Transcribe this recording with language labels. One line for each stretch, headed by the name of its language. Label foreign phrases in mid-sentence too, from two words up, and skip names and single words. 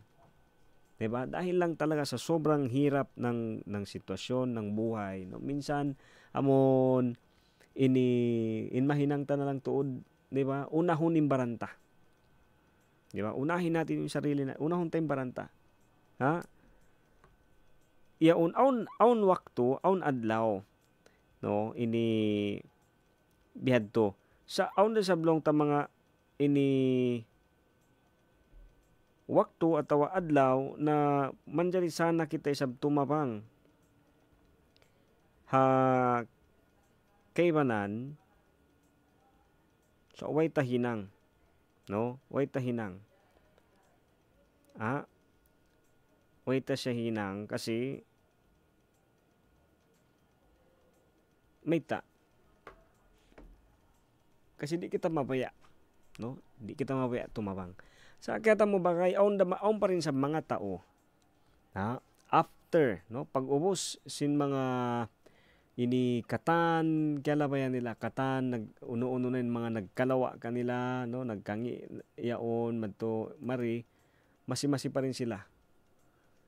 Filipino: 'Di ba? Dahil lang talaga sa sobrang hirap ng sitwasyon ng buhay, no.
Tausug: Minsan amon mahinang ta na lang tuod, 'di ba? Unahon imbaranta. 'Di ba?
Filipino: Unahin natin yung sarili na, unahon tayong baranta.
Tausug: Yaon aun wakto, aun adlaw, no, ini bihadto. Sa aun na sablong ta mga ini wakto atawa adlaw na manjari sana kita isab tumapang ha kaybanan so way tahinang, no, way tahinang way ta siya hinang kasi may kasi di kita mabaya, no? Di kita mabaya tumabang. Sa kaya mo bagay aun pa rin sa mga tao. After, no, pag-ubos sin mga ini katan kalabayan nila katan uno-uno na mga nagkalawa kanila, no, nagkangi yaon madto mari masi pa rin sila.